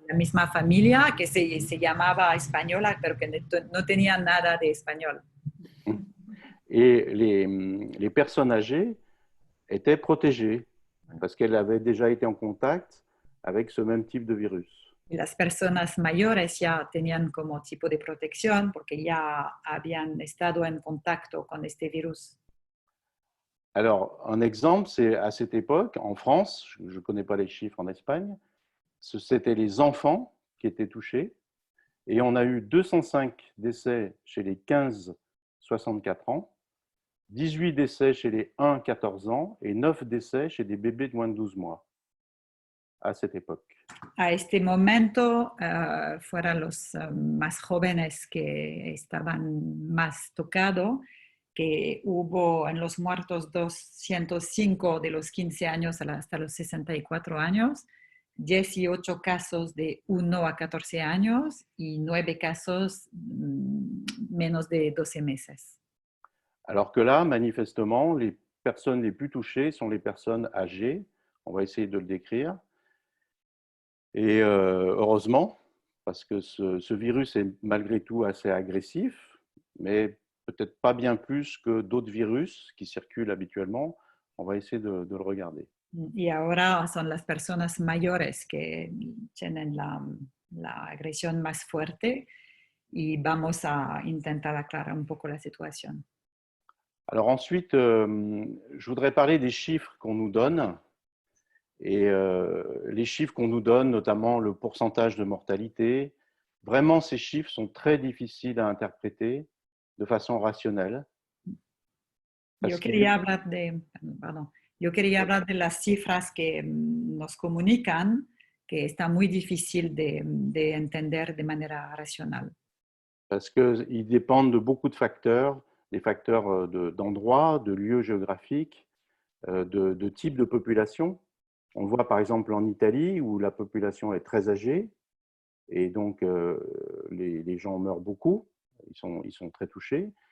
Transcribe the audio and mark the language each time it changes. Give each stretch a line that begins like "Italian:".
Spanish: La misma familia que se llamaba española, pero que no tenía nada de español.
French: Et les personnes âgées étaient protégées parce qu'elles avaient déjà été en contact avec ce même type de virus.
Spanish: Y las personas mayores ya tenían como tipo de protección porque ya habían estado en contacto con este virus.
French: Alors, un exemple, c'est à cette époque, en France, je ne connais pas les chiffres en Espagne, c'était les enfants qui étaient touchés et on a eu 205 décès chez les 15-64 ans, 18 décès chez les 1-14 ans et 9 décès chez des bébés de moins de 12 mois à cette époque.
Spanish: A este momento fueron los más jóvenes que estaban más tocados, que hubo en los muertos 205 de los 15 años hasta los 64 años, 18 casos de 1 a 14 años y 9 casos menos de 12 meses.
French: Alors que là, manifestement, les personnes les plus touchées sont les personnes âgées. On va essayer de le décrire. Et heureusement, parce que ce virus est malgré tout assez agressif, mais peut-être pas bien plus que d'autres virus qui circulent habituellement. On va essayer de le regarder.
Spanish: Y ahora son las personas mayores que tienen la agresión más fuerte y vamos a intentar aclarar un poco la situación.
French: Alors ensuite, je voudrais parler des chiffres qu'on nous donne. Et les chiffres qu'on nous donne, notamment le pourcentage de mortalité, vraiment, ces chiffres sont très difficiles à interpréter de façon rationnelle.
Spanish: Yo quería hablar de, perdón, yo quería hablar de las cifras que nos comunican, que está muy difícil de entender de manera racional.
French: Parce qu'ils dépendent de beaucoup de facteurs, des facteurs d'endroits, de lieux géographiques, de type de population. On le voit par exemple en Italie où la population est très âgée et donc les gens meurent beaucoup, ils sont très touchés.